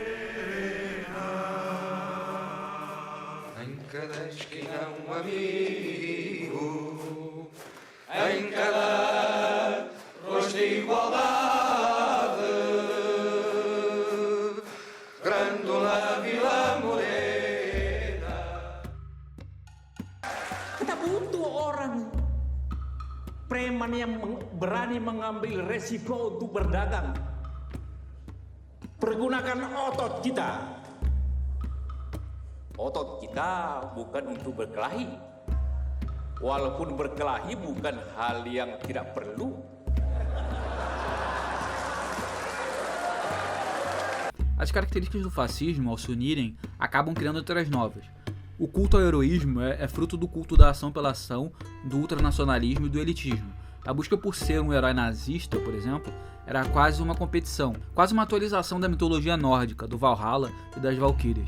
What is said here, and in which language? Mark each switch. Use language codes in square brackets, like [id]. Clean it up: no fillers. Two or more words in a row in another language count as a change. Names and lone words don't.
[pt] Em cada esquina um amigo, em cada rosto de igualdade, Grândola Vila Morena. [id] Kita butuh orang preman yang berani mengambil resiko untuk berdagang. Pergunakan otot kita. Otot kita bukan untuk berkelahi. Walaupun berkelahi bukan hal yang tidak perlu. [pt] As características do fascismo, ao se unirem, acabam criando outras novas. O culto ao heroísmo é fruto do culto da ação pela ação, do ultranacionalismo e do elitismo. A busca por ser um herói nazista, por exemplo, era quase uma competição, quase uma atualização da mitologia nórdica, do Valhalla e das Valquírias.